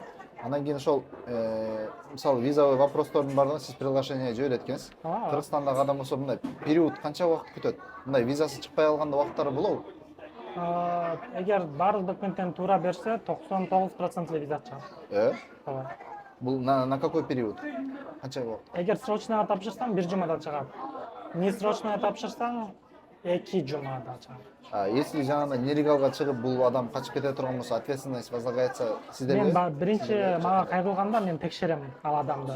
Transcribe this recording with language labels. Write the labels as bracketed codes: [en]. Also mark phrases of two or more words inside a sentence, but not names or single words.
[ky] Андан кийин ошол мисалы [ru] визовый вопростордун [ky] баардыгын сиз приглашение жиберет экенсиз. Кыргызстандагы адам болсо мындай период канча убакыт күтөт? Мындай визасы чыкпай алганда убакыттары болобу? Эгер баардык документтерин туура берсе 99% виза чыгат. Ооба. [ru] Бул на какой период? [ky] Канча убакыт? Эгер срочныйга тапшырсаң 1 жумада чыгат. Не срочныйга тапшырсаң 2 жумада чыгат. Если жанагындай нелегалга чыгып бул адам качып кете турган болсо, [ru] ответственность возлагается [ky] сиздерге? Мен биринчи мага кайрылганда мен текшерем ал адамды.